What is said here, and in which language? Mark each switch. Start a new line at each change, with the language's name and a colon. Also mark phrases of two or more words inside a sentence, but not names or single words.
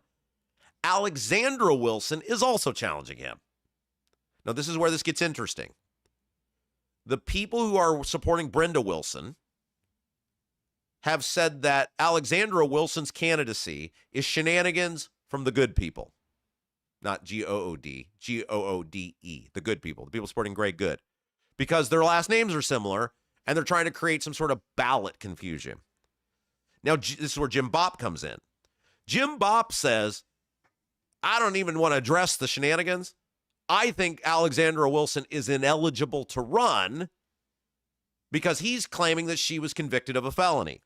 English: Alexandra Wilson is also challenging him. Now, this is where this gets interesting. The people who are supporting Brenda Wilson have said that Alexandra Wilson's candidacy is shenanigans from the good people. Not G-O-O-D, G-O-O-D-E, the good people, the people supporting Greg Good. Because their last names are similar, and they're trying to create some sort of ballot confusion. Now, this is where Jim Bopp comes in. Jim Bopp says, I don't even want to address the shenanigans. I think Alexandra Wilson is ineligible to run because he's claiming that she was convicted of a felony.